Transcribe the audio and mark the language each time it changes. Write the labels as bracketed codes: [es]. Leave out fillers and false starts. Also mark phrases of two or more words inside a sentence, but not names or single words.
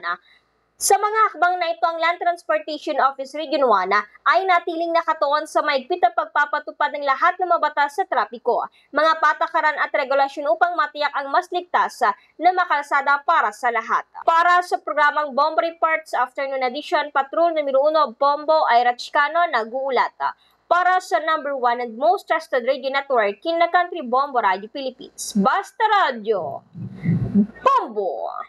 [tl] Sa mga hakbang na ito, ang Land Transportation Office Region 1 ay natiling nakatuon sa mahigpit na pagpapatupad ng lahat ng mga batas sa trapiko, mga patakaran at regulasyon upang matiyak ang mas ligtas na makalsada para sa lahat. Para sa programang Bombo Reports Afternoon Edition, Patrol numero 1 Bombo Ira Chicano nag-uulat. Para sa [en] number 1 and most trusted radio network in the country, Bombo Radio Philippines. [tl] Basta Radio, Bombo!